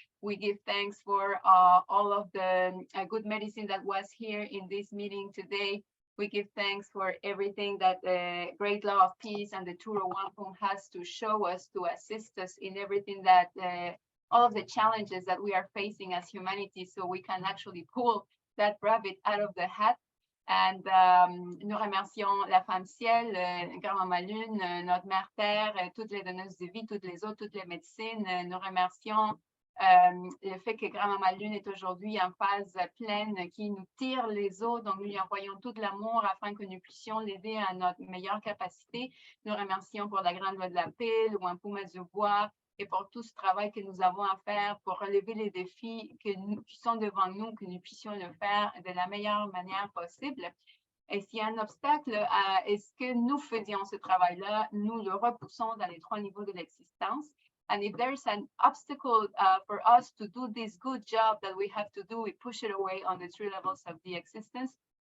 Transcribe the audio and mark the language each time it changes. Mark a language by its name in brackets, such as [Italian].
[English] We give thanks for all of the good medicine that was here in this meeting today. We give thanks for everything that the great law of peace and the Turo Wampum has to show us, to assist us in everything that, all of the challenges that we are facing as humanity, so we can actually pull that rabbit out of the hat. [French] And nous remercions la femme ciel, Grand-Maman Lune, notre mère terre, toutes les donneuses de vie, toutes les autres, toutes les médecines. Nous remercions le fait que Grand-Maman Lune est aujourd'hui en phase pleine, qui nous tire les eaux, donc nous lui envoyons tout l'amour afin que nous puissions l'aider à notre meilleure capacité. Nous remercions pour la grande loi de la paix, le Wampum du Bois, et pour tout ce travail que nous avons à faire pour relever les défis qui sont devant nous, que nous puissions le faire de la meilleure manière possible. Et s'il y a un obstacle à est-ce que nous faisions ce travail-là, nous le repoussons dans les 3 niveaux de l'existence. [English] And if there's an obstacle for us to do this good job that we have to do, we push it away on the 3 levels of the existence.